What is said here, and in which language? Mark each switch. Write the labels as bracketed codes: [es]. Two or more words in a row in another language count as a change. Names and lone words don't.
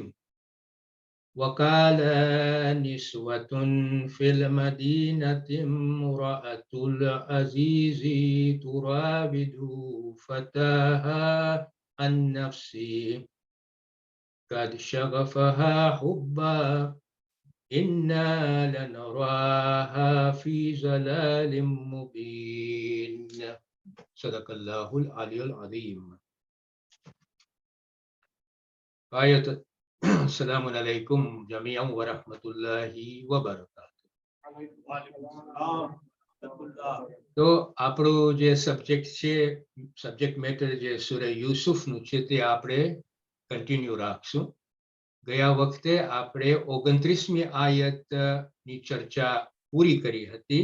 [ar] وقال نسوة في المدينة امرأة العزيز تراود فتاها عن نفسه قد شغفها حبا إنا لنراها في ضلال مبين. صدق الله العلي العظيم. آية السلام عليكم جميعا ورحمة الله وبركاته. [gu] તો આપણો જે સબ્જેક્ટ છે, [en] subject matter [gu] જે સૂરે યુસુફનું છે તે આપણે કન્ટિન્યુ રાખશું. ગયા વખતે આપણે 29મી આયતની ચર્ચા પૂરી કરી હતી.